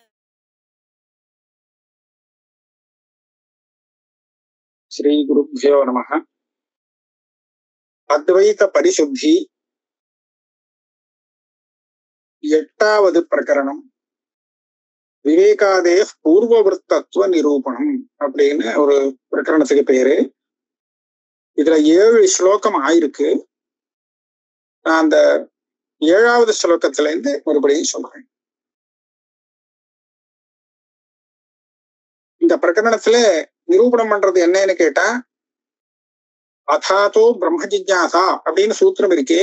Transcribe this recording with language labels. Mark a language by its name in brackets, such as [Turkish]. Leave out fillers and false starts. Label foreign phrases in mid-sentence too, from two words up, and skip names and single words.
[Sanskrit] श्री गुरुभ्यो नमः। अद्वैत परिशुद्धि एट्टावदु प्रकरणम विवेकादेव पूर्ववृत्तत्व निरूपणम [Tamil] அப்படினு ஒரு பிரகரணத்துக்கு பேரு. இதுல 7 ஸ்லோகம் ஆயிருக்கு. நான் அந்த 7வது ஸ்லோகத்துல இருந்து மறுபடியும் சொல்றேன். இந்த பிரகரணத்துல நிரூபணம் பண்றது என்னன்னு கேட்டா, [Sanskrit] अथातो ब्रह्म जिज्ञासा [Tamil] அப்படின்னு சூத்திரம் இருக்கே.